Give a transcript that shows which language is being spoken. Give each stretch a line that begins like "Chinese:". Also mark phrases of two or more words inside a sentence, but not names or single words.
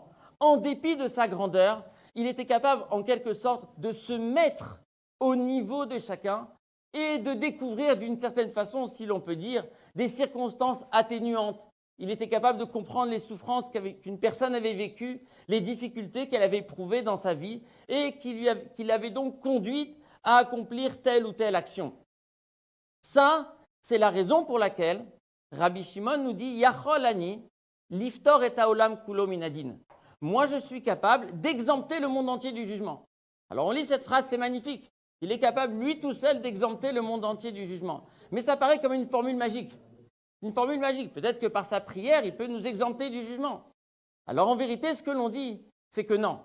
French: En dépit de sa grandeur, il était capable en quelque sorte de se mettre au niveau de chacun et de découvrir d'une certaine façon, si l'on peut dire, des circonstances atténuantes. Il était capable de comprendre les souffrances qu'une personne avait vécues, les difficultés qu'elle avait éprouvées dans sa vie et qui l'avaient donc conduite à accomplir telle ou telle action. Ça, c'est la raison pour laquelle Rabbi Shimon nous dit «
Hebrew: יכול אני לפטור את העולם כולו מן הדין ».
French: Moi, je suis capable d'exempter le monde entier du jugement. Alors, on lit cette phrase, c'est magnifique. Il est capable, lui tout seul, d'exempter le monde entier du jugement. Mais ça paraît comme une formule magique. Une formule magique. Peut-être que par sa prière, il peut nous exempter du jugement. Alors, en vérité, ce que l'on dit, c'est que non.